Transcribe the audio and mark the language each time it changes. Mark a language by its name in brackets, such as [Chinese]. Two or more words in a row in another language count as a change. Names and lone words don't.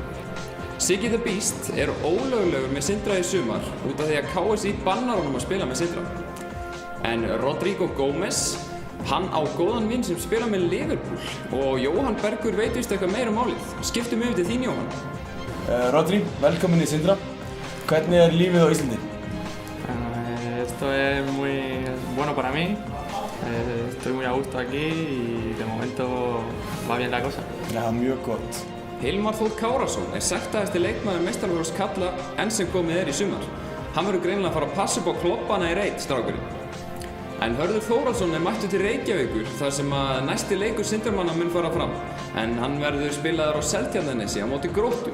[Icelandic] Siggi the Beast er ólöglegur með Sindra í sumar út af því að KSÍ bannar honum að spila með Sindra. En Rodrigo Gómez, hann á góðan vinn sem spila með Liverpool og Jóhann Bergur veit víst eitthvað meira málið. Skiptum yfir til þín, Jóhann. Rodri, velkomin í Sindra. Hvernig lífið á Íslandi? [Spanish] Esto es muy bueno para mí. Estoy muy a gusto aquí y de momento va bien la cosa. [Icelandic] Já, mjög gott. Hilmar Þór Kárason er sektaðasti leikmaður meistaraflokks karla enn sem komið í sumar. Hann verður greinilega að fara að passa upp á kloppana í reit, strákurinn. En Hörður Þórðarsson er mættur til Reykjavíkur þar sem að næsti leikur Sindramanna mun fara fram. En hann verður spilaður á Seltjarnarnesi á móti Gróttu.